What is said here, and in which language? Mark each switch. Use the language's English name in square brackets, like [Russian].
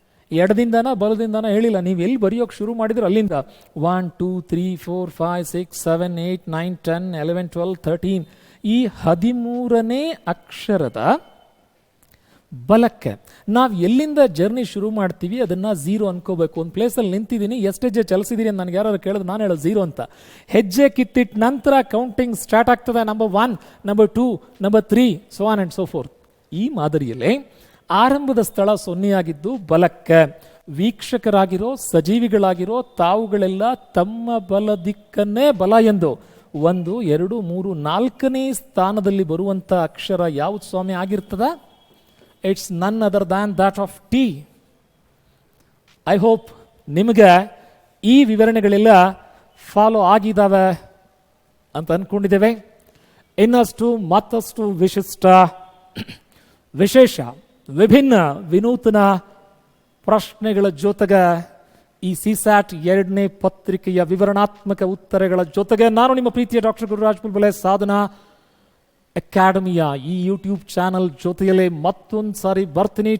[Kannada] ಎಡದಿಂದನ ಬಲದಿಂದನ ಹೇಳಿಲ್ಲ, ನೀವು ಎಲ್ಲಿ ಬರೆಯೋಕೆ ಶುರು ಮಾಡಿದ್ರೆ ಅಲ್ಲಿಂದ 1 2 3 4 5 6 7 8 9 10 11 12 13 ಈ 13ನೇ ಅಕ್ಷರದ ಬಲಕ್ಕೆ ನಾವು ಎಲ್ಲಿಂದ ಜರ್ನಿ ಶುರು ಮಾಡ್ತೀವಿ ಅದನ್ನು 0 ಅನ್ಕೋಬೇಕು. ಒಂದು ಪ್ಲೇಸಲ್ಲಿ ನಿಂತಿದ್ದೀನಿ, ಎಷ್ಟು ಹೆಜ್ಜೆ ಚಲಿಸಿದ್ದೀನಿ ಅಂತ ನನಗೆ ಯಾರು ಕೇಳಿದ್ರೆ ನಾನು ಹೇಳೋದು 0 ಅಂತ. ಹೆಜ್ಜೆ ಕಿತ್ತಿಟ್ಟು ನಂತರ ಕೌಂಟಿಂಗ್ ಸ್ಟಾರ್ಟ್ ಆಗ್ತದೆ. [English] Number 1, number 2, number 3, so on and so forth. [Kannada] ಈ ಮಾದರಿಯಲ್ಲಿ ಆರಂಭದ ಸ್ಥಳ 0 ಆಗಿದ್ದು ಬಲಕ್ಕೆ ವೀಕ್ಷಕರಾಗಿರೋ ಸಜೀವಿಗಳಾಗಿರೋ ತಾವುಗಳೆಲ್ಲ ತಮ್ಮ ಬಲ ದಿಕ್ಕನ್ನೇ ಬಲ ಎಂದು 1 2 3 4ನೇ ಸ್ಥಾನದಲ್ಲಿ ಬರುವಂಥ ಅಕ್ಷರ ಯಾವುದು ಸ್ವಾಮಿ ಆಗಿರ್ತದ? [English] It's none other than that of T. I hope [Kannada] ನಿಮಗೆ ಈ ವಿವರಣೆಗಳೆಲ್ಲ ಫಾಲೋ ಆಗಿದ್ದಾವೆ ಅಂತ ಅಂದ್ಕೊಂಡಿದ್ದೇವೆ. ಇನ್ನಷ್ಟು ಮತ್ತಷ್ಟು ವಿಶಿಷ್ಟ, ವಿಶೇಷ, ವಿಭಿನ್ನ, ವಿನೂತನ ಪ್ರಶ್ನೆಗಳ ಜೊತೆಗೆ ಈ ಸಿಸ್ಯಾಟ್ 2ನೇ ಪತ್ರಿಕೆಯ ವಿವರಣಾತ್ಮಕ ಉತ್ತರಗಳ ಜೊತೆಗೆ ನಾನು ನಿಮ್ಮ ಪ್ರೀತಿಯ ಡಾಕ್ಟರ್ ಗುರುರಾಜ್ ಪುಲ್ಬಲೆ ಸಾಧನಾ ಅಕಾಡೆಮಿಯ ಈ ಯೂಟ್ಯೂಬ್ ಚಾನಲ್ ಜೊತೆಯಲ್ಲೇ ಮತ್ತೊಂದು ಸಾರಿ ಬರ್ತೀನಿ.